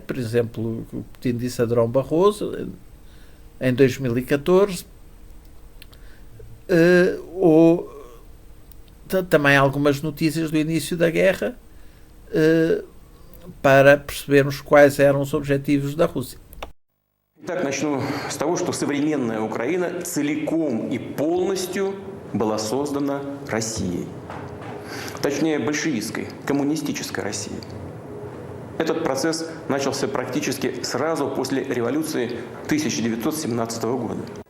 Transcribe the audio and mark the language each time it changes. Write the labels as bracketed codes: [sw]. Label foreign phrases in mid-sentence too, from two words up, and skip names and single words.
[pt] Por exemplo, o Putin disse a Durão Barroso em 2014, ou também algumas notícias do início da guerra, para percebermos quais eram os objetivos da Rússia. [ru] Итак, начну с того, что современная Украина целиком и полностью была создана Россией. Точнее, большевистской, коммунистической Россией. Этот процесс начался практически сразу после революции 1917 года.